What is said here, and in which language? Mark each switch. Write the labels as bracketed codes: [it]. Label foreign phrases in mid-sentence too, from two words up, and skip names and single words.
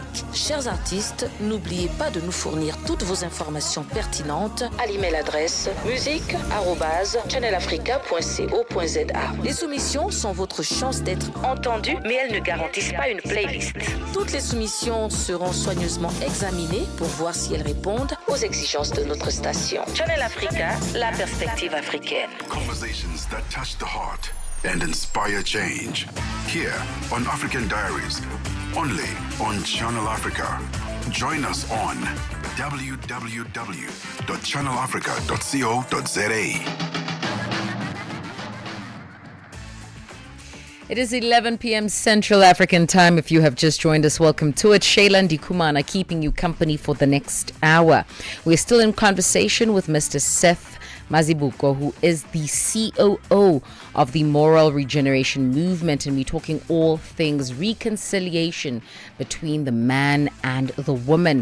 [fr] Chers artistes, n'oubliez pas de nous fournir toutes vos informations pertinentes à l'email adresse musique@channelafrica.co.za. Les soumissions sont votre chance d'être entendues, mais elles ne garantissent pas une playlist. Toutes les soumissions seront soigneusement examinées pour voir si elles répondent aux exigences de notre station. Channel Africa, la perspective africaine. [en] Conversations that touch the heart and inspire change. Here on African Diaries, only on Channel Africa. Join us on www.channelafrica.co.za. It is 11 p.m. Central African time. If you have just joined us, welcome to it. Shayla Ndikumana keeping you company for the next hour. We're still in conversation with Mr. Seth Mazibuko, who is the COO of the Moral Regeneration Movement, and we're talking all things reconciliation between the man and the woman.